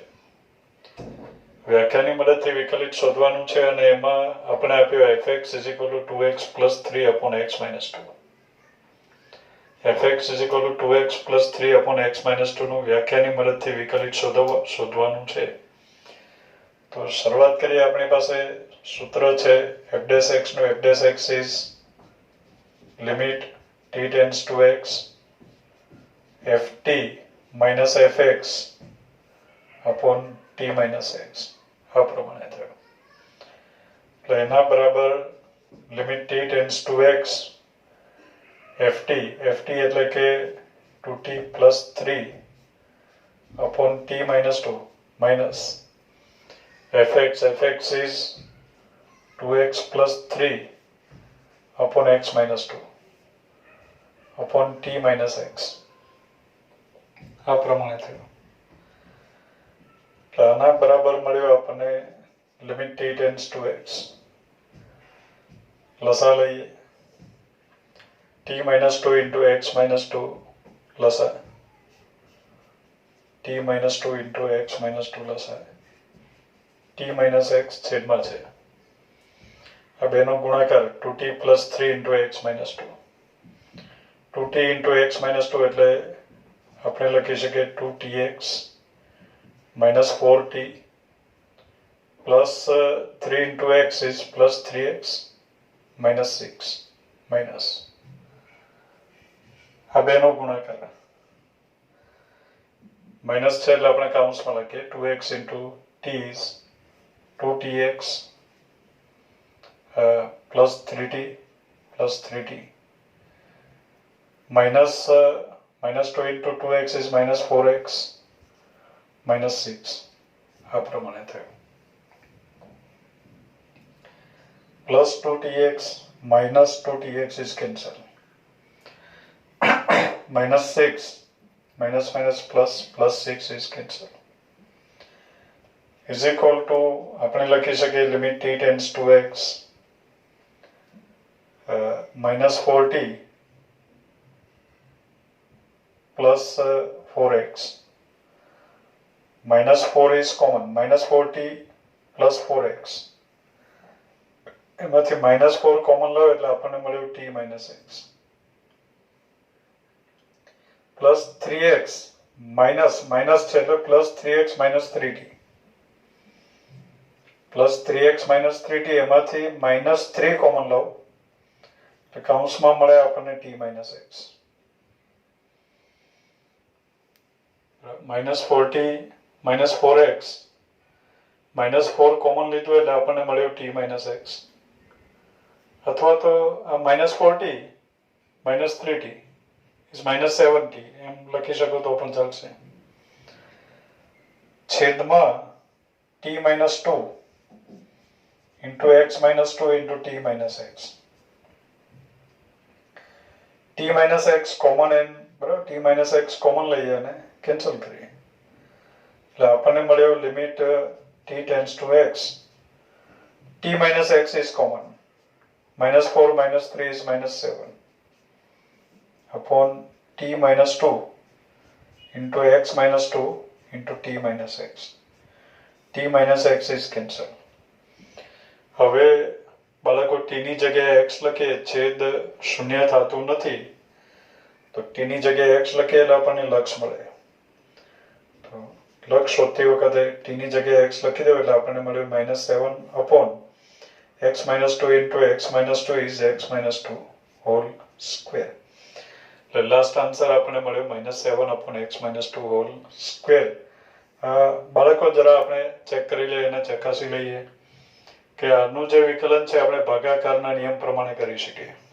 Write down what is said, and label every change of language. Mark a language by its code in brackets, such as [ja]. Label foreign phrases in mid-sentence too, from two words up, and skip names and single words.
[gu] વ્યાખ્યાની મદદથી વિકલિત શોધવાનું છે અને એમાં આપણે આપ્યું fx = 2x + 3/x - 2. fx = 2x + 3/x - 2 નું વ્યાખ્યાની મદદથી વિકલિત શોધવાનું છે. તો શરૂઆત કરીએ. આપણી પાસે સૂત્ર છે f' નું. [en] f' is limit t tends to x ft minus fx upon t minus x. [gu] આ પ્રમાણે થયું. એટલે એના બરાબર [en] લિમિટ t tends to x ft [gu] એટલે કે [en] 2t + 3 upon t minus 2 minus fx is 2x + 3 upon x minus 2 upon t minus x. [gu] આ પ્રમાણે થયું. આના બરાબર મળ્યો આપણને [en] limit t tends to x. [gu] લસા લઈએ. [en] t minus 2 into x minus 2 લસા. t minus 2 into x minus 2 લસા. t minus x [gu] છેદમાં છે. આ બેનો ગુણાકાર [en] 2t + 3 into x minus 2. 2t into x minus 2 [gu] એટલે આપણે લખી શકીએ [en] 2tx minus 4t plus 3 into x is plus 3x minus 6 minus [gu] આ બેનો ગુણાકાર માઇનસ છે એટલે આપણે કાઉન્સમાં લખીએ [en] 2x into t is 2tx plus 3t minus 2 into 2x is minus 4x minus 6. [gu] આ પ્રમાણે થયું. [en] plus 2tx minus 2tx is cancel. minus 6 minus plus 6 is cancel. is equal to [gu] આપણે લખી શકીએ [en] લિમિટ t tends to x minus 4t plus 4x. minus 4 is common. minus 4t plus 4x. એમાંથી minus 4 common [gu] લો એટલે આપણને મળ્યું [en] t minus x plus 3x minus [gu] છે એટલે [en] plus 3x minus 3t plus 3x minus 3t એમાંથી minus 3 common [gu] લો એટલે કૌંસમાં મળે આપણને [en] t minus x. minus 4t minus 4x minus 4 common [gu] લીધું એટલે આપણને મળ્યું [en] t minus x. [gu] અથવા તો [en] minus 4t minus 3t is minus 7t [gu] એમ લખી શકો તો પણ ચાલશે. [en] છેદમાં t minus 2 into x minus 2 into t minus x. t minus x common n બરાબર. t minus x common [gu] લઈએ અને કેન્સલ કરીએ એટલે આપણને મળ્યો [en] limit t tends to x. t minus x is common. minus 4 minus 3 is minus 7 upon t minus 2 into x minus 2 into t minus x. t minus x is cancel. [gu] હવે બાળકો t ની જગ્યાએ x લખીએ, છેદ શૂન્ય થતું નથી તો t ની જગ્યાએ x લખીએ એટલે આપણને લક્ષ મળે. તો લક્ષ શોધતી વખતે t ની જગ્યાએ x લખી દો એટલે આપણને મળ્યું [en] -7 upon x minus 2 into x minus 2 is x minus 2 whole square. [gu] એટલે [en] last answer [gu] આપણને મળ્યો -7/x-2 [en] whole square. [gu] બાળકો જરા આપણે ચેક કરી લઈએ અને ચકાસી લઈએ કે આનું જે વિકલન છે આપણે ભાગાકારના નિયમ પ્રમાણે કરી શકીએ.